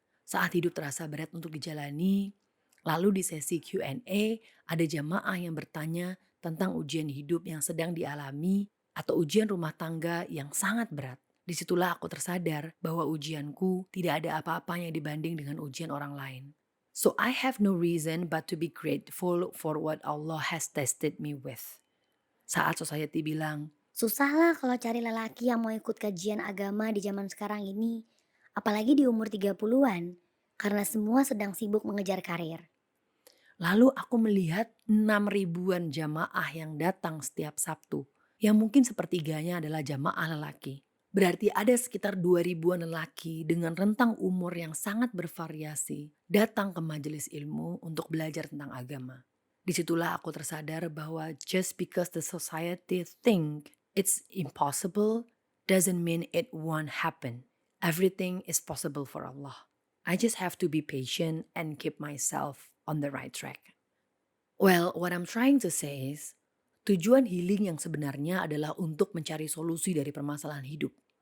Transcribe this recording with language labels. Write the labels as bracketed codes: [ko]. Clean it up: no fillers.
[id] Saat hidup terasa berat untuk dijalani, lalu di sesi Q&A ada jamaah yang bertanya tentang ujian hidup yang sedang dialami atau ujian rumah tangga yang sangat berat. Disitulah aku tersadar bahwa ujianku tidak ada apa-apanya dibanding dengan ujian orang lain. [en] So I have no reason but to be grateful for what Allah has tested me with. [id] Saat society bilang, Susah lah kalau cari lelaki yang mau ikut kajian agama di zaman sekarang ini. Apalagi di umur 30-an. Karena semua sedang sibuk mengejar karir. lalu aku melihat 6 ribuan jamaah yang datang setiap Sabtu, yang mungkin sepertiganya adalah jamaah lelaki. Berarti ada sekitar 2 ribuan lelaki dengan rentang umur yang sangat bervariasi datang ke majelis ilmu untuk belajar tentang agama. Disitulah aku tersadar bahwa [en] just because the society think it's impossible doesn't mean it won't happen. Everything is possible for Allah. I just have to be patient and keep myself on the right track. Well, what I'm trying to say is, [id] tujuan healing yang sebenarnya adalah untuk mencari solusi dari permasalahan hidup.